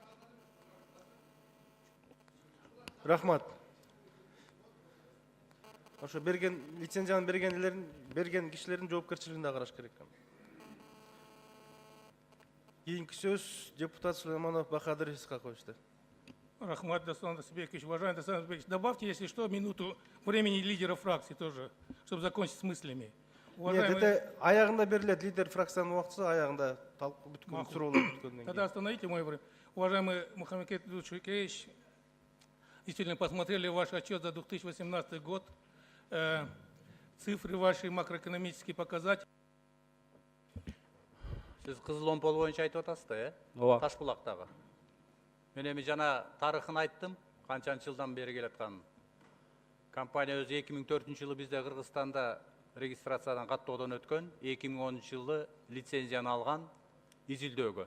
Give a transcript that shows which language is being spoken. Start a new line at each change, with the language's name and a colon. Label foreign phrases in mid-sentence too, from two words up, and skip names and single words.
Kyrgyz: Рахмат. ошо берген лицензияны берген кишилердин жоопкерчилигин да караш керек. Кийинки сөз депутат Сулейманов Бахадыр Исхаковичте.
Russian: Рахмат Дастан Дасбекович, уважаемый Дастан Дасбекович, добавьте, если что, минуту времени лидера фракции тоже, чтобы закончить с мыслями. Нет, это
Kyrgyz: аягында берилет лидер фракциянын убактысы, аягында бүткөн суроолор бүткөндөн
Russian: Тогда остановите мое время. Уважаемый Мухаммед Душукевич, действительно посмотрели ваш отчет за 2018 год, цифры ваши макроэкономические показатели.
Kazakh: Сіз Қызыл Омпол бойынша айтып атасыз да,
Kyrgyz: Ооба. Ташбулактагы. Мен эми жана тарыхын айттым, канчанчы жылдан бери келатканын. Компания өзү 2004 жылы бизде Кыргызстанда регистрациядан каттоодон өткөн, 2010 жылы лицензияны алган изилдөөгө.